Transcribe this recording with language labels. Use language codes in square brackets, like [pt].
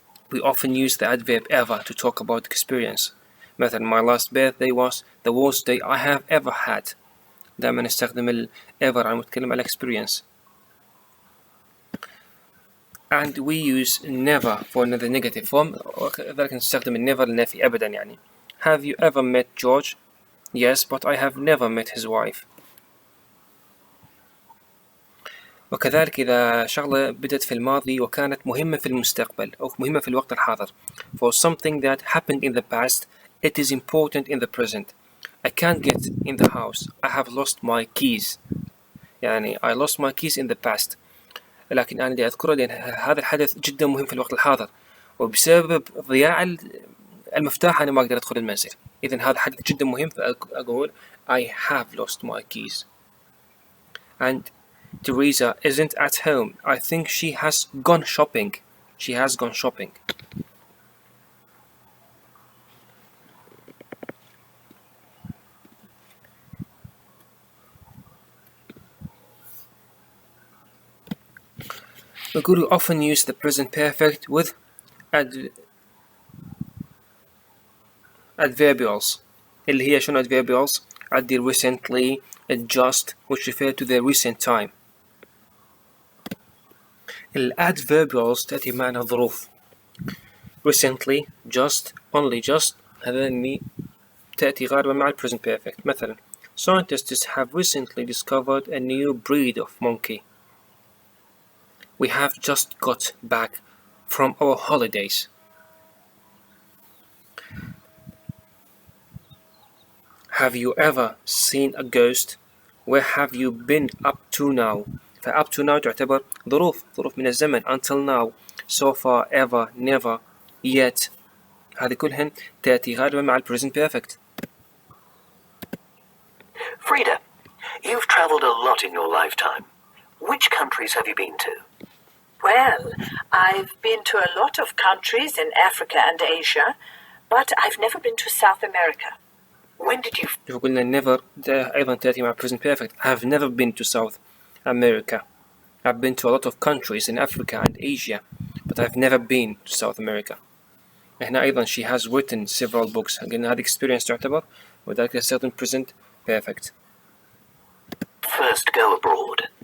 [en] We often use the adverb ever to talk about experience. مثلا my last birthday was the worst day I have ever had. [ar] دائما نستخدم ال ever عم نتكلم على experience. [en] and we use never for another negative form. [ar] وذلك نستخدم ال never للنفي أبدا يعني. [en] Have you ever met George? Yes, but I have never met his wife. [ar] وكذلك إذا شغلة بدت في الماضي وكانت مهمة في المستقبل أو مهمة في الوقت الحاضر. [en] For something that happened in the past, it is important in the present. I can't get in the house. I have lost my keys. يعني I lost my keys in the past. [ar] لكن أنا بدي أذكره لأن هذا الحدث جدا مهم في الوقت الحاضر، وبسبب ضياع المفتاح أنا ما أقدر أدخل المنزل. إذن هذا حدث جدا مهم، فأقول [en] I have lost my keys. And Teresa isn't at home. I think she has gone shopping. She has gone shopping. We could often use the present perfect with adverbials. [ar] اللي هي شنو [en] adverbials؟ عندي recently, just, which refer to the recent time. [ar] الadverbials تأتي معنى ظروف. [en] recently, just, only just، [ar] هذني تأتي غالبا مع [en] present perfect. مثلا scientists have recently discovered a new breed of monkey. We have just got back from our holidays. Have you ever seen a ghost? Where have you been up to now? [ar] فup to now تعتبر ظروف من الزمن. [en] until now, so far, ever, never, yet. [ar] هذه كلهن تأتي غالبا مع present perfect. [en] Frida, you've traveled a lot in your lifetime. Which countries have you been to? Well, I've been to a lot of countries in Africa and Asia, but I've never been to South America. When did you... [ar] شوفوا قلنا never أيضا تأتي مع present perfect. [en] I have never been to South America. I've been to a lot of countries in Africa and Asia, but I've never been to South America. [ar] هنا أيضا [en] she has written several books. [ar] قلنا هذه experience تعتبر وذلك [en] certain present perfect. First go abroad.